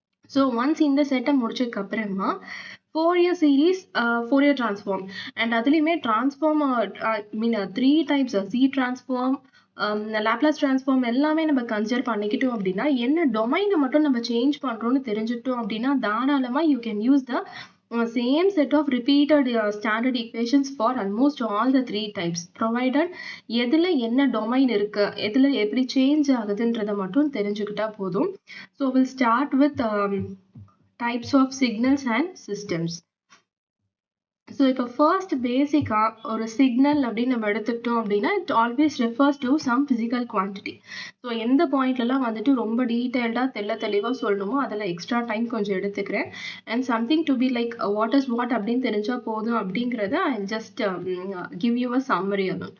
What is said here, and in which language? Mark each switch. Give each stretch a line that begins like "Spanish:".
Tamil: So once இந்த செட்டை முடிச்சதுக்கு அப்புறமா Fourier series, Fourier transform, and அதுலயுமே transform three types Z transform, Laplace transform எல்லாமே நம்ம கன்சிடர் பண்ணிக்கிட்டோம் அப்படின்னா என்ன டொமைனை மட்டும் நம்ம சேஞ்ச் பண்றோம்னு தெரிஞ்சுட்டோம் அப்படின்னா தாராளமா
English: you can use the same set of repeated standard equations for almost all the three types provided
Tamil: எதுல என்ன டொமைன் இருக்கு, எதுல எப்படி சேஞ்ச் ஆகுதுன்றத மட்டும் தெரிஞ்சுக்கிட்டா போதும்.
English: So we'll start with types of signals and systems.
Tamil: So இப்போ ஃபர்ஸ்ட் பேசிக்காக ஒரு சிக்னல் அப்படின்னு நம்ம எடுத்துக்கிட்டோம் அப்படின்னா
English: It always refers to some physical quantity.
Tamil: So எந்த பாயிண்ட்லலாம் வந்துட்டு ரொம்ப டீட்டெயில்டாக தெளிவாக சொல்லணுமோ அதில் எக்ஸ்ட்ரா டைம் கொஞ்சம் எடுத்துக்கிறேன்.
English: and something to be like what is what
Tamil: அப்படின்னு தெரிஞ்சால் போதும் அப்படிங்கிறத
English: I just give you a summary அது.